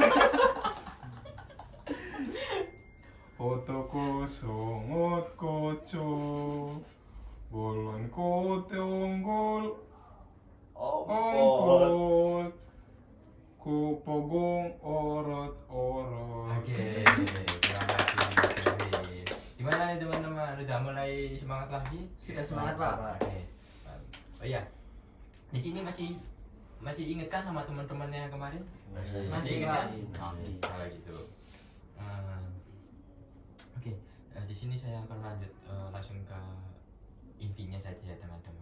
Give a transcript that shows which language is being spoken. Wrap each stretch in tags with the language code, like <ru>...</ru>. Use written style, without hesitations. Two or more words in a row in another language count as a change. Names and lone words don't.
<id>Otoko songot koco, bolon kote onggol ongkot, kopogong orot-orot. Oke, terima kasih. Gimana nih teman-teman, udah mulai semangat lagi? Sudah semangat, Pak. Oke. Oh iya, di sini masih inget kan sama teman-temannya kemarin? Masih inget kan? Masih. Kalau gitu. Oke, di sini saya akan lanjut langsung ke intinya saja ya teman-teman.</id>